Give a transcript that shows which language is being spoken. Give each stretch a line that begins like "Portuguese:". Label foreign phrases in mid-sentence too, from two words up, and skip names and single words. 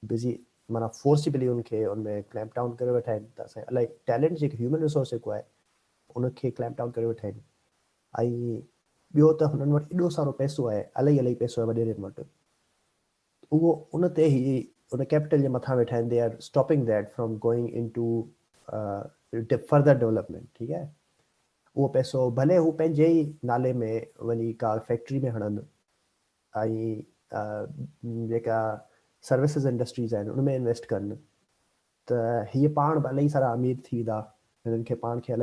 Sindhi: बिज़ी माना फोर्सिबली उनखे उनमें
English: clamp down
Sindhi: करे वेठा आहिनि त असां इलाही टैलेंट जेके
English: human resource
Sindhi: जेको आहे उनखे
English: clamp down
Sindhi: करे वेठा आहिनि ऐं ॿियो त हुननि वटि एॾो सारो पैसो आहे इलाही पैसो आहे वॾेरनि वटि उहो उन ते ई उन कैपिटल जे मथां वेठा आहिनि
English: They are stopping that from going into further development
Sindhi: ठीकु आहे उहो पैसो भले हू पंहिंजे ई नाले में वञी का फैक्ट्री में हणनि ऐं जेका
English: services industries
Sindhi: आहिनि उनमें इन्वेस्ट कनि त हीअ पाण बि इलाही सारा अमीर थी वेंदा हिननि खे पाण खे